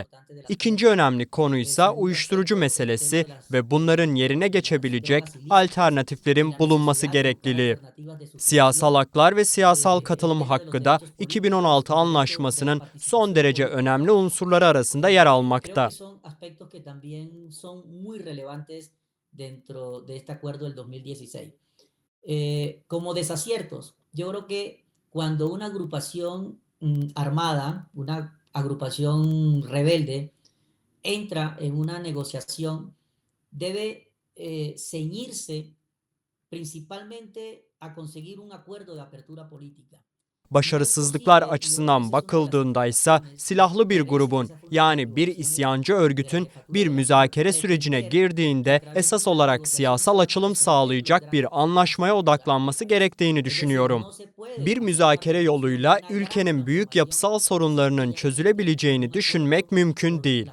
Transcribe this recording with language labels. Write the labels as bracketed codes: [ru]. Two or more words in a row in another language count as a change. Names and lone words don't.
[tr] İkinci önemli konu ise uyuşturucu meselesi ve bunların yerine geçebilecek alternatiflerin bulunması gerekliliği. Siyasal haklar ve siyasal katılım hakkı da 2016 anlaşmasının son derece önemli unsurları arasında yer almakta. [es] Como desaciertos, yo creo que cuando una agrupación armada, una agrupación rebelde, entra en una negociación, debe ceñirse principalmente a conseguir un acuerdo de apertura política. [tr] Başarısızlıklar açısından bakıldığında ise silahlı bir grubun yani bir isyancı örgütün bir müzakere sürecine girdiğinde esas olarak siyasal açılım sağlayacak bir anlaşmaya odaklanması gerektiğini düşünüyorum. Bir müzakere yoluyla ülkenin büyük yapısal sorunlarının çözülebileceğini düşünmek mümkün değil.